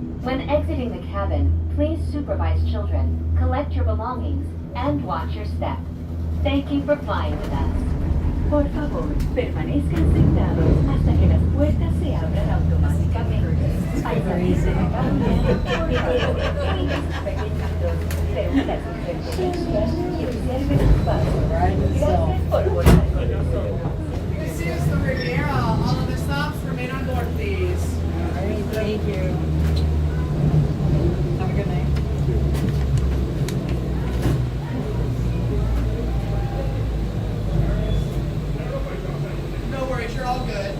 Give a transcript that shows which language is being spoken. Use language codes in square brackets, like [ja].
[en] When exiting the cabin, please supervise children, collect your belongings, and watch your step. Thank you for flying with us. [es] Por favor, permanezcan sentados hasta que las puertas se abran automáticamente. Al salir de la cabina, por favor, cuídense pequeñitos, reúnan sus pertenencias y observen sus pasos. Gracias por volar con nosotros. [en] This is the Riviera. All other stops remain on board, please. All right, thank you. Have a good night. No worries, you're all good.